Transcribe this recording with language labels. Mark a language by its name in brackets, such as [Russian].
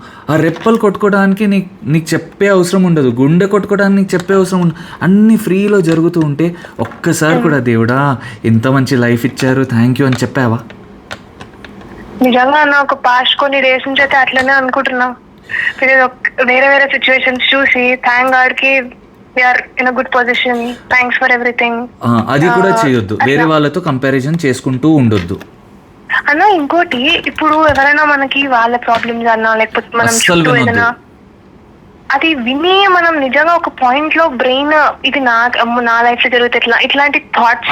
[Telugu] ఆ రెప్పలు కొట్టుకోవడానికి నీకు చెప్పే అవసరం ఉండదు, గుండె కొట్టుకోవడానికి నీకు చెప్పే అవసరం ఉండదు, అన్ని ఫ్రీలో జరుగుతూ ఉంటే ఒక్కసారి కూడా దేవుడా ఇంత మంచి లైఫ్ ఇచ్చారు థ్యాంక్ యూ అని చెప్పావా? నిజంగా అన్న ఒక పాస్ట్ కొన్ని డేస్ నుంచి అయితే అట్లనే అనుకుంటున్నా. వేరే వేరే సిచ్యువేషన్స్ చూసి థ్యాంక్ గాడ్ కి [English] we are in a good position, thanks for everything. [Telugu] అది కూడా చేయొద్దు, వేరే వాళ్ళతో కంపారిజన్ చేసుకుంటూ ఉండొద్దు అన్న. ఇంకోటి, ఇప్పుడు ఎవరైనా మనకి వాళ్ళ ప్రాబ్లమ్స్ అన్నా లేకపోతే మనం చుట్టూ ఏదైనా అది విని మనం నిజంగా ఒక పాయింట్ లో బ్రెయిన్ ఇది నా లైఫ్ లో జరుగుతుంది ఇట్లాంటి థాట్స్,